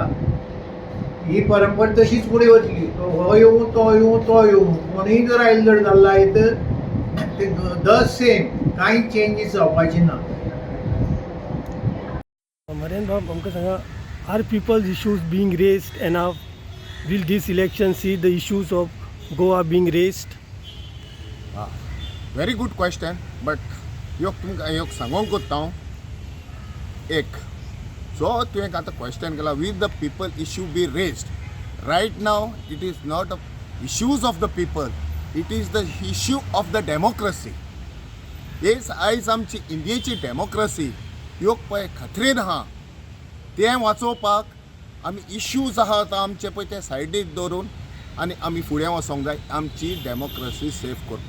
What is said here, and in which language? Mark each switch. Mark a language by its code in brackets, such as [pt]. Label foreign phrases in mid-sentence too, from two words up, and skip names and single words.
[kok] ही परंपरा तशीच फुडें वतली. हो येवं तो येवं तो येवं कोणूय जर आयलो जर जाल्लो तर ते [en] the same [kok] कांय चेंजीस जावपाची ना. मरेन बाब आमकां सांगा, [en] are peoples issues being raised enough? will this election see the issues of Goa being raised? very good question. [kok] बट तुमकां सांगूंक कोत्ता हांव एक जो तुवें आतां क्वेश्चन केला, [en] will the people issue be raised. right now it is not issues of the people, it is the issue of the democracy. [kok] हेच आयज आमची इंडियेची डेमोक्रेसी ह्यो पळय खत्रेन आहा. तें वाचोवपाक आमी इश्यूज आहात आमचे पळय ते सायडीक दवरून आनी आमी फुडें वचोंक जाय आमची डेमोक्रेसी सेफ करपाक.